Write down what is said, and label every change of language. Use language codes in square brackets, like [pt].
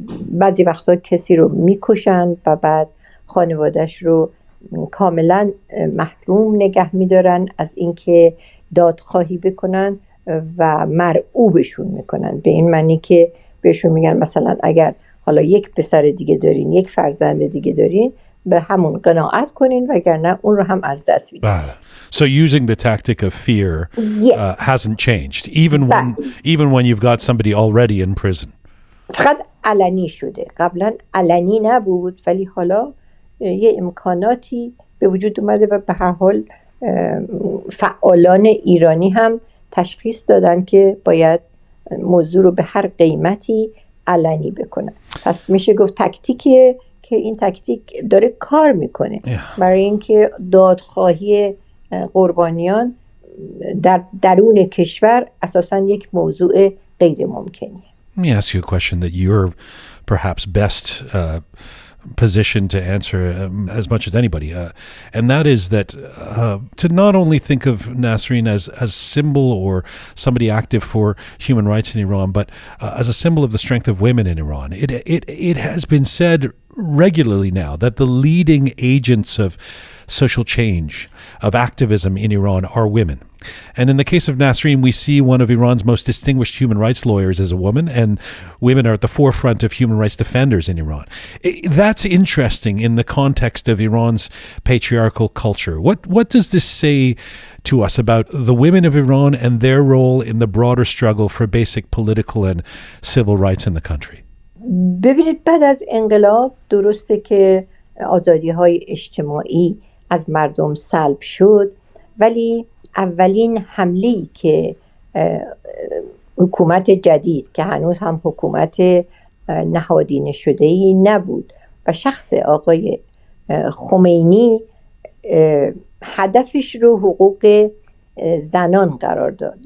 [fa] بعضی وقتا کسی رو میکشن و بعد خانوادهش رو کاملا محروم نگه میدارن از اینکه دادخواهی بکنن و مرعوبشون میکنن، به این معنی که بهشون میگن مثلا اگر حالا یک پسر دیگه دارین، یک فرزند دیگه دارین، به همون قناعت کنین وگرنه اون رو هم از دست میدین. [en] So using the tactic of fear hasn't changed even when you've got somebody already in prison. [fa] فقط علنی شده، قبلا علنی نبود ولی حالا یه امکاناتی به وجود اومده و به هر حال فعالان ایرانی هم تشخیص دادن که باید موضوع رو به هر قیمتی علنی بکنن. پس میشه گفت تکتیکیه که این تکتیک داره کار میکنه برای اینکه دادخواهی قربانیان در درون کشور اساساً یک موضوع غیر ممکنیه. [en] Let me ask you a question that you're perhaps best positioned to answer as much as anybody, and that is that to not only think of Nasrin as symbol or somebody active for human rights in Iran, but as a symbol of the strength of women in Iran. It has been said regularly now that the leading agents of social change, of activism in Iran are women. And in the case of Nasrin, we see one of Iran's most distinguished human rights lawyers as a woman, and women are at the forefront of human rights defenders in Iran. That's interesting in the context of Iran's patriarchal culture. What does this say to us about the women of Iran and their role in the broader struggle for basic political and civil rights in the country? [fa] ببینید، بعد از انقلاب درسته که آزادی‌های اجتماعی از مردم سلب شد، ولی اولین حمله‌ای که حکومت جدید که هنوز هم حکومت نهادینه شده‌ای نبود و شخص آقای خمینی هدفش رو حقوق زنان قرار داد.